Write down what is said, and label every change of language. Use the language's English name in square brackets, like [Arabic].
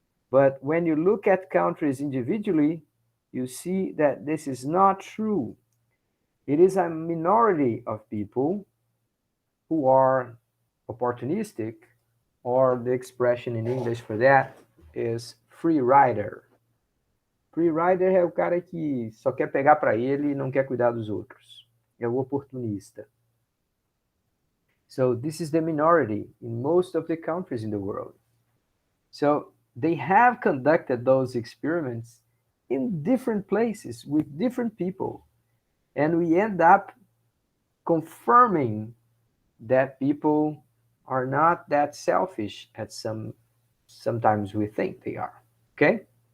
[English] But when you look at countries individually, you see that this is not true. It is a minority of people who are opportunistic, or the expression in English for that is free rider. [Portuguese] Free rider é o cara que só quer pegar para ele e não quer cuidar dos outros. É o oportunista. [English] So this is the minority in most of the countries in the world. So they have conducted those experiments in different places with different people. And we end up confirming that people are not that selfish as sometimes we think they are. Okay?